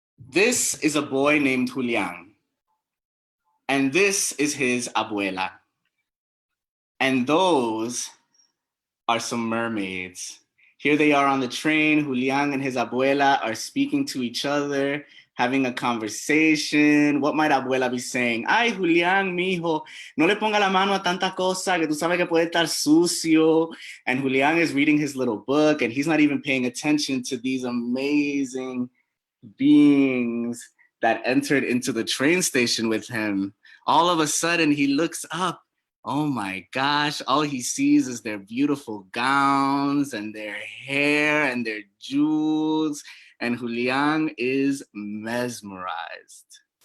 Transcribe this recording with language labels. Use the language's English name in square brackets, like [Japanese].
[English] This is a boy named Julian, and this is his abuela. And those are some mermaids. Here they are on the train. Julian and his abuela are speaking to each other, having a conversation. What might abuela be saying? [Spanish] Ay, Julian, mijo, no le ponga la mano a tanta cosa que tú sabes que puede estar sucio. [English] And Julian is reading his little book, and he's not even paying attention to these amazing beings that entered into the train station with him. All of a sudden, he looks up. Oh my gosh, all he sees is their beautiful gowns and their hair and their jewels, and Julian is mesmerized.